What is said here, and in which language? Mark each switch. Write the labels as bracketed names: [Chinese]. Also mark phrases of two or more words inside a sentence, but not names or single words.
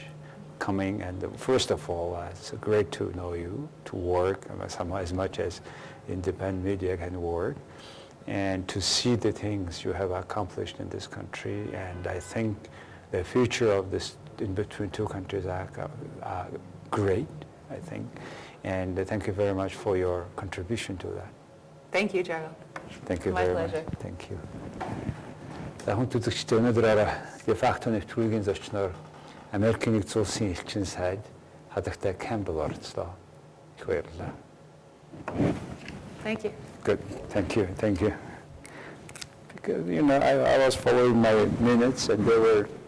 [English] Coming, and first of all, it's great to know you, to work as much as independent media can work, and to see the things you have accomplished in this country. And I think the future of this in between 2 countries are great, I think. And thank you very much for your contribution to that. Thank you, Gerald. Thank you My very pleasure. much. Thank you. [Mongolian] За хүн үзэгчдээ өнөөдөр фактын нэвтрүүлгийн зочноор Америкийн нэгдсэн улсын элчин сайд хадагтай Кэмбэлл оролцлоо. Их баярлалаа. [English] Thank you. Good. Thank you. Thank you. Because, you know, I was following my minutes and they were